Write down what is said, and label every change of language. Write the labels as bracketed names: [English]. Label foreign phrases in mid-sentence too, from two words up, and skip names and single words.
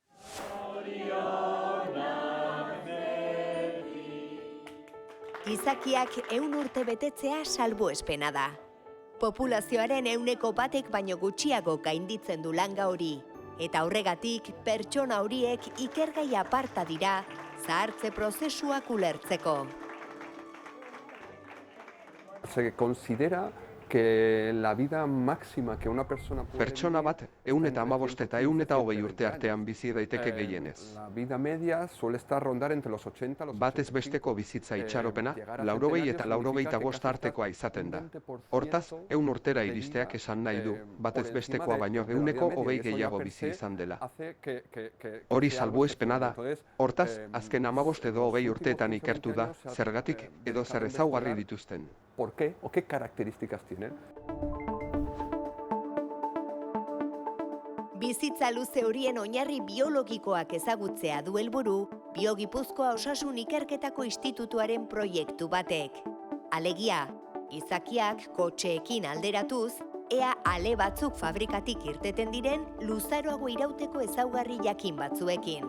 [Basque] Gizakiak 100 urte betetzea salbuespena da. Populazioaren 1%ek baino gutxiago gainditzen du langa hori. Eta horregatik, pertsona horiek ikergai aparta dira, zahartze prozesuak ulertzeko. [Spanish] Se considera que la vida máxima que una persona puede... [Basque] Pertsona bat 115 eta 120 urte artean bizi daiteke gehienez. [Spanish] La vida media suele estar rondar entre los 80 los [Basque] Batez besteko bizitza itxaropena, 80 eta 85 artekoa izaten da. Hortaz, 100 urtera iristeak esan nahi du, batez bestekoa baino 120 gehiago bizi izan dela. Hori salbuespena da. Hortaz, azken 15 edo 20 urteetan ikertu da, zergatik edo zer ezaugarri dituzten. [Spanish] ¿Por qué o qué características tienen? [Basque] Bizitza luze horien oinarri biologikoak ezagutzea du helburu Biogipuzkoa Osasun Ikerketako Institutuaren proiektu batek. Alegia, gizakiak kotxeekin alderatuz, ea ale batzuk fabrikatik irteten diren luzaroago irauteko ezaugarri jakin batzuekin.